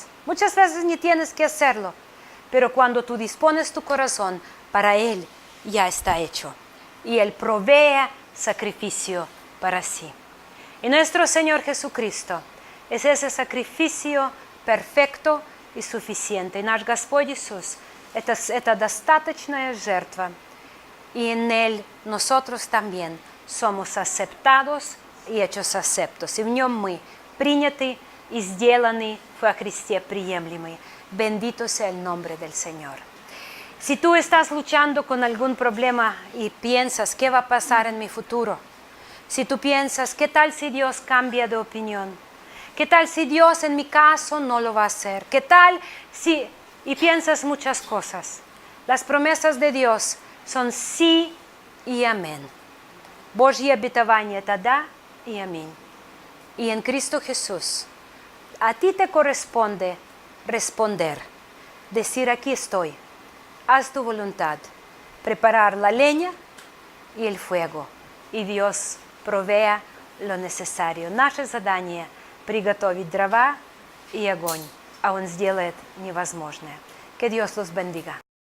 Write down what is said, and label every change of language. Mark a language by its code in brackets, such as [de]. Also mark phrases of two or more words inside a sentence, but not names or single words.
[es] Muchas veces ni tienes que hacerlo, pero cuando tú dispones tu corazón, para Él ya está hecho. Y Él provee sacrificio para sí. Y nuestro Señor Jesucristo es ese sacrificio perfecto и suficiente. [ru] Наш Господь Иисус – это достаточная жертва. [es] Y en Él nosotros también somos aceptados и hechos aceptos. [ru] И в Нем мы приняты и сделаны во Христе приемлемы. [es] Bendito sea el nombre del Señor. Si tú estás luchando con algún problema y piensas, ¿qué va a pasar en mi futuro? Si tú piensas, ¿qué tal si Dios cambia de opinión? ¿Qué tal si Dios en mi caso no lo va a hacer? ¿Qué tal si...? Y piensas muchas cosas. Las promesas de Dios son sí y amén. [ru] Божье обетование – это да и аминь. [es] Y en Cristo Jesús, a ti te corresponde responder, decir aquí estoy, haz tu voluntad, preparar la leña y el fuego, y Dios provea lo necesario. [ru] Наше задание – приготовить дрова и огонь, а Он сделает невозможное. [es] Que Dios los bendiga.